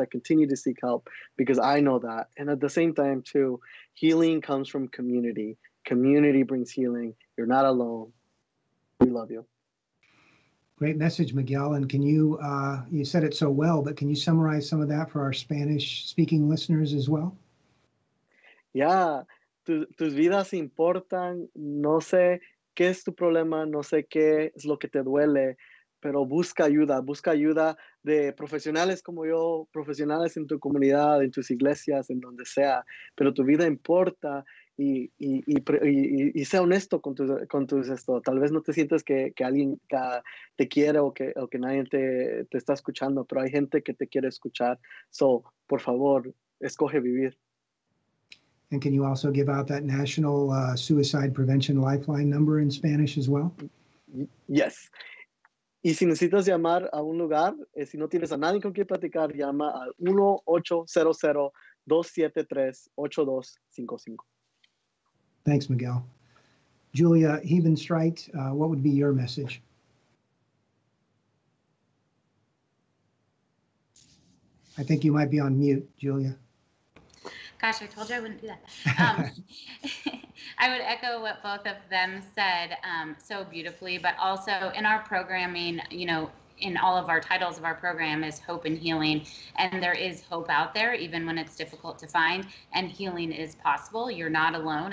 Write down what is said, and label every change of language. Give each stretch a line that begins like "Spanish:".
English: I continue to seek help because I know that. And at the same time too, healing comes from community. Community brings healing. You're not alone. We love you. Great message, Miguel. And can you, you said it so well, but can you summarize some of that for our Spanish-speaking listeners as well?
Spanish: Yeah, tus vidas importan. No sé qué es tu problema, no sé qué es lo que te duele, pero busca ayuda de profesionales como yo, profesionales en tu comunidad, en tus iglesias, en donde sea. Pero tu vida importa. Y sea honesto con tus esto. Tal vez no te sientas que alguien te quiere o que nadie te está escuchando, pero hay gente que te quiere escuchar. So, por favor, escoge vivir.
English: And can you also give out that National Suicide Prevention Lifeline number in Spanish as well? Yes.
Spanish: Y si necesitas llamar a un lugar, si no tienes a nadie con quien platicar, llama al 1-800-273-8255.
English: Thanks, Miguel. Julia Hebenstreit, what would be your message? I think you might be on mute, Julia. Gosh, I told you I wouldn't do that. I would echo what both of them said so beautifully, but also in our programming, in all of our titles of our program is hope and healing, and there is hope out there even when it's difficult to find, and healing is possible. You're not alone.